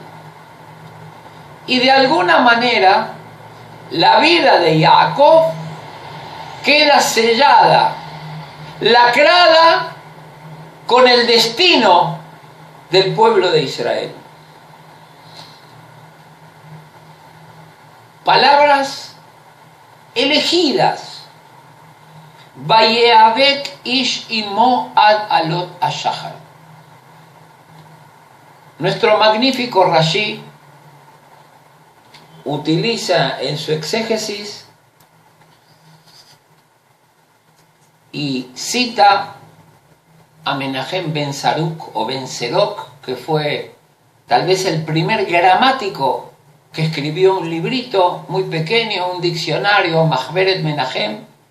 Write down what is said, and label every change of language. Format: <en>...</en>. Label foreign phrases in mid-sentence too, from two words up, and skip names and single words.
<es>Y de alguna manera la vida de Jacob queda sellada, lacrada con el destino del pueblo de Israel. Palabras elegidas.</es> <he>ויאבק איש עמו עד עלות השחר.</he> <es>Nuestro magnífico Rashi utiliza en su exégesis y cita a Menahem ben Saruk o ben Serok, que fue tal vez el primer gramático que escribió un librito muy pequeño, un diccionario, Mahberet Menahem,</es>